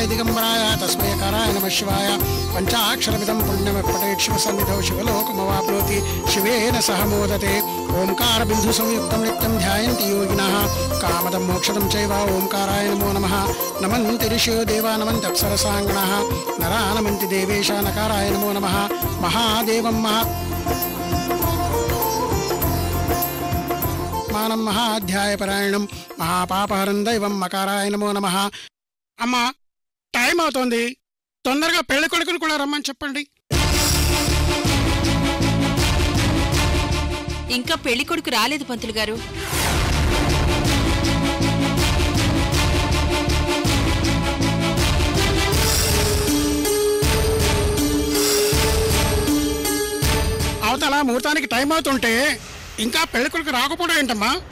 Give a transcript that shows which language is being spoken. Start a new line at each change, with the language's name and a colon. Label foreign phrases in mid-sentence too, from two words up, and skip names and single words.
Sanskrit: दिगंबराय तस्मै यकाराय नमः शिवाय पञ्चाक्षरमिदं पुण्यमपठेत् शिवसन्निधौ शिवलोकमवाप्नोति शिवेन सह मोदते ओंकारबिन्दुसंयुक्तं नित्यं ध्यायन्ति योगिनः कामदं मोक्षदं चैव ओंकाराय नमो नमः नमन्ति ऋषयो देवा नमन्ति अप्सरसाङ्गणाः नरा नमन्ति देवेश नकाराय नमो नमः महादेवं मानं महाध्यायपरायणं महापापहरं दैवं मकाराय नमो नमः।
Telugu: अम्मा టైం అవుతోంది, తొందరగా పెళ్లి కొడుకుని కూడా రమ్మని చెప్పండి. ఇంకా పెళ్లి కొడుకు రాలేదు పంతులు గారు. అవతల ముహూర్తానికి టైం అవుతుంటే ఇంకా పెళ్లి కొడుకు రాకపోవడం ఏంటమ్మా?